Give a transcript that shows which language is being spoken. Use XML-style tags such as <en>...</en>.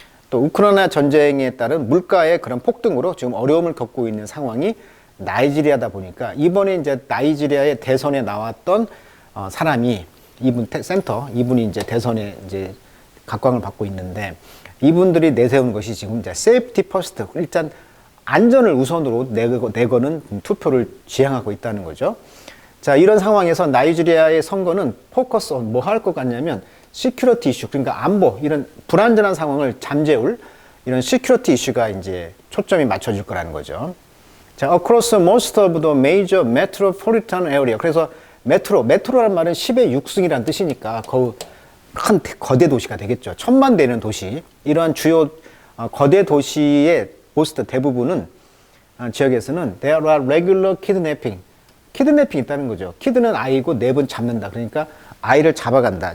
<ko>또 우크라이나 전쟁에 따른 물가의 그런 폭등으로 지금 어려움을 겪고 있는 상황이 나이지리아다 보니까 이번에 이제 나이지리아의 대선에 나왔던 사람이 이분이 이제 대선에 이제 각광을 받고 있는데 이분들이 내세운 것이 지금 이제 세이프티 퍼스트, 일단 안전을 우선으로 내거는 투표를 지향하고 있다는 거죠. 자, 이런 상황에서 나이지리아의 선거는 포커스 온 뭐 할 것 같냐면 시큐리티 이슈, 그러니까 안보, 이런 불안전한 상황을 잠재울 이런 시큐리티 이슈가 이제 초점이 맞춰질 거라는 거죠. 자,</ko> <en>across most of the major metropolitan area.</en> <ko>그래서 메트로란 말은 10의 6승이라는 뜻이니까 큰 거대 도시가 되겠죠. 1000만 되는 도시. 이러한 주요 거대 도시의 모스트 대부분은 지역에서는</ko> <en>there are regular kidnapping.</en> <ko>키드내핑이 있다는 거죠. 키드는 아이고 냅은 잡는다. 그러니까 아이를 잡아간다.</ko>